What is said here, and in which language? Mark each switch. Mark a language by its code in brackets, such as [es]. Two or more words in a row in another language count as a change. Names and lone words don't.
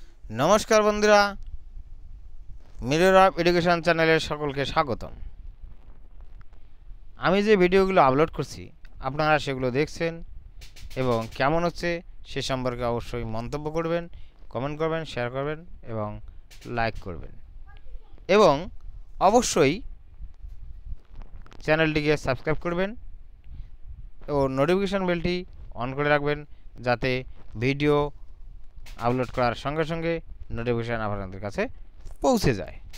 [bn] নমস্কার বন্ধুরা মিরর অফ এডুকেশন চ্যানেল সকলকে স্বাগতম। আমি যে ভিডিওগুলো আপলোড করছি আপনারা সেগুলো দেখছেন এবং কেমন হচ্ছে সে সম্পর্কে অবশ্যই মন্তব্য করবেন, কমেন্ট করবেন, শেয়ার করবেন এবং লাইক করবেন এবং অবশ্যই চ্যানেলটিকে সাবস্ক্রাইব করবেন ও নোটিফিকেশন বেলটি অন করে রাখবেন যাতে ভিডিও আপলোড করার সঙ্গে সঙ্গে নোটিফিকেশন আপনাদের কাছে পৌঁছে যায়।